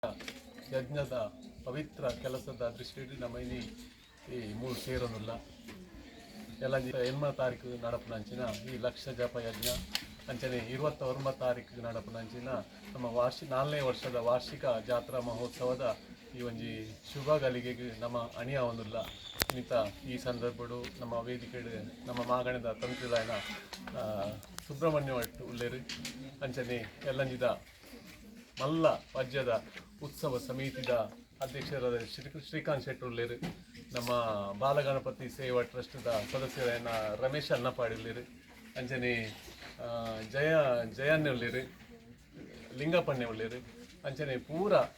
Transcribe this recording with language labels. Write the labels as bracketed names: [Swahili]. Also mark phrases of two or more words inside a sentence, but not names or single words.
[Tulu] ಯಜ್ಞದ ಪವಿತ್ರ ಕೆಲಸದ ದೃಷ್ಟಿಯಲ್ಲಿ ನಮ್ಮೈನಿ ಈ ಮೂರು ಸೇರನುಲ್ಲ ಎಲ್ಲ 8 ತಾರೀಕು ನಡಪುನಂಚಿನ ಈ ಲಕ್ಷ ಜಪ ಯಜ್ಞ ಅಂಚನೆ 29 ತಾರೀಕು ನಡಪುನಂಚಿನ ನಮ್ಮ 4ನೇ ವರ್ಷದ ವಾರ್ಷಿಕ ಜಾತ್ರಾ ಮಹೋತ್ಸವದ ಈ ಒಂದು ಶುಭ ಗಳಿಗೆಗೆ ನಮ್ಮ ಅಣಿಯಾವೊಂದಿಲ್ಲ ಇಂಥ ಈ ಸಂದರ್ಭಡು ನಮ್ಮ ವೇದಿಕೆ ನಮ್ಮ ಮಾಗಣದ ತಂತ್ರಿಲಾಯನ ಸುಬ್ರಹ್ಮಣ್ಯ ಭಟ್ ಉಲ್ಲೇರು ಅಂಚನೆ ಎಲ್ಲಂಜಿದ ಮಲ್ಲ ರಾಜ್ಯದ ಉತ್ಸವ ಸಮಿತಿದ ಅಧ್ಯಕ್ಷರಾದ ಶ್ರೀಕಾಂತ್ ಶೆಟ್ಟಿ ಉಲ್ಲೇರು ನಮ್ಮ ಬಾಲಗಣಪತಿ ಸೇವಾ ಟ್ರಸ್ಟ್ದ ಸದಸ್ಯರಾದ ರಮೇಶ್ ಅನ್ನಪಾಡಿ ಉಲ್ಲೇರು ಅಂಚನೆ ಜಯನ್ನೇ ಉಲ್ಲೇರು ಲಿಂಗಪ್ಪಣ್ಣೆ ಉಲ್ಲೇರು ಅಂಚನೆ ಪೂರ